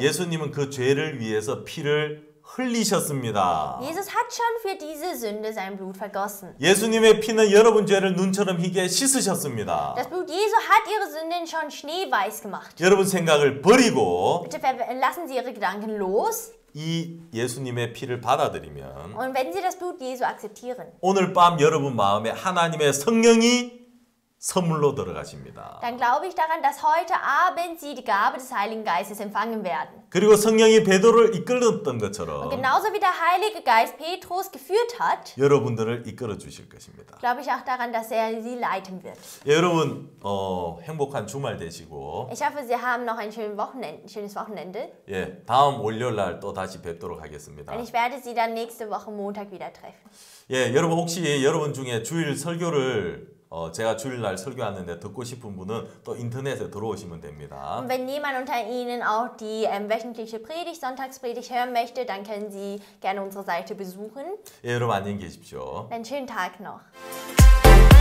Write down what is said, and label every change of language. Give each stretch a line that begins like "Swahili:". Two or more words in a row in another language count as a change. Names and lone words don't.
Korean: 예수님은 그 죄를 위해서 피를 흘리셨습니다.
German: Jesus hat schon für diese Sünde sein Blut vergossen.
Korean: 예수님의 피는 여러분 죄를 눈처럼 희게 씻으셨습니다.
German: Das Blut Jesu hat Ihre Sünden schon schneeweiß gemacht.
Korean: 여러분 생각을 버리고
German: Bitte lassen Sie Ihre Gedanken los.
Korean: 이 예수님의 피를 받아들이면
German: Und wenn Sie das Blut Jesu akzeptieren,
Korean: 오늘 밤 여러분 마음에 하나님의 성령이 선물로 들어가십니다.
German: dann glaube ich daran, dass heute Abend Sie die Gabe des Heiligen Geistes empfangen werden.
Korean: 그리고 성령이 베드로를 이끌었던
German: Und
Korean: 것처럼
German: genauso wie der Heilige Geist Petrus geführt hat,
Korean: 여러분들을 이끌어 주실 것입니다.
German: glaube ich auch daran, dass er Sie leiten wird.
Korean: 예, 여러분 행복한 주말 되시고
German: Ich hoffe, Sie haben noch ein schönes Wochenende.
Korean: 예, 다음 월요일 날 또 다시 뵙도록 하겠습니다.
German: Und ich werde Sie dann nächste Woche Montag wieder treffen.
Korean: 예, 여러분 혹시 여러분 중에 주일 설교를 제가 주일날 설교하는데 듣고 싶은 분은 또 인터넷에 들어오시면 됩니다.
German: Und wenn jemand unter Ihnen auch die wöchentliche Predigt, Sonntagspredigt hören möchte, dann können Sie gerne unsere Seite besuchen.
Korean: 예, 여러분 안녕히 계십시오.
German: Einen schönen Tag noch.